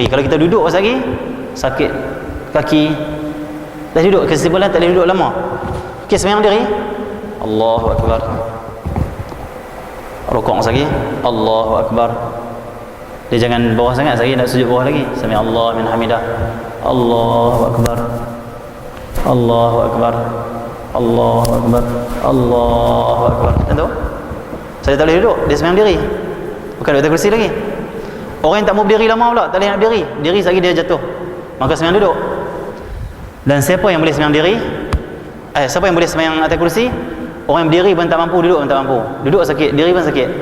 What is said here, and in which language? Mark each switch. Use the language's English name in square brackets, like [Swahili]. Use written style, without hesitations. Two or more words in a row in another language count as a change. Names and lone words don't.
[Malay] Kalau kita duduk pas lagi sakit kaki, dah duduk, kesimpulan tak boleh duduk lama. Okey, semayang diri, [Arabic] الله أكبر, [Malay] rukuk lagi, [Arabic] الله أكبر. [Malay] Dia jangan bawah sangat, lagi nak sujud bawah lagi. [Arabic] سمع الله لمن حمده الله أكبر الله أكبر الله أكبر الله أكبر. [Malay] Tentu? Saya tak boleh duduk, dia sembahyang berdiri. Bukan duduk atas kerusi lagi. Orang yang tak mau berdiri lama pula, tak boleh nak berdiri. Diri sekali dia jatuh. Maka sembahyang duduk. Dan siapa yang boleh sembahyang diri? Siapa yang boleh sembahyang atas kerusi? Orang yang berdiri pun tak mampu, duduk pun tak mampu. Duduk sakit, diri pun sakit.